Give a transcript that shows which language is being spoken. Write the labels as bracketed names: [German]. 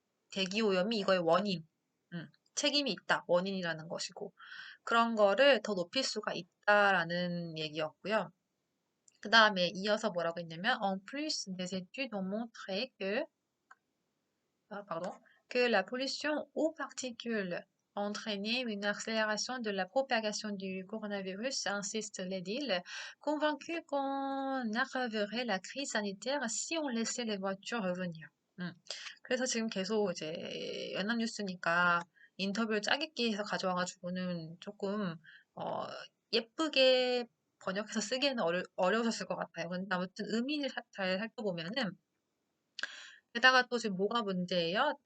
[Korean] 대기 오염이 이거의 원인, 책임이 있다, 원인이라는 것이고 그런 거를 더 높일 수가 있다라는 얘기였고요. 그 다음에 이어서 뭐라고 했냐면 [French] en plus des études ont montré que la pollution aux particules entraînait une accélération de la propagation du coronavirus, insiste l'édile, convaincu qu'on aggraverait la crise sanitaire si on laissait les voitures revenir. [Korean] 그래서 지금 계속 이제 연합뉴스니까 인터뷰를 짜깁기 해서 가져와가지고는 조금 예쁘게 번역해서 쓰기에는 어려우셨을 것 같아요. 근데 아무튼 의미를 잘 살펴보면은 게다가 또 지금 뭐가 문제예요?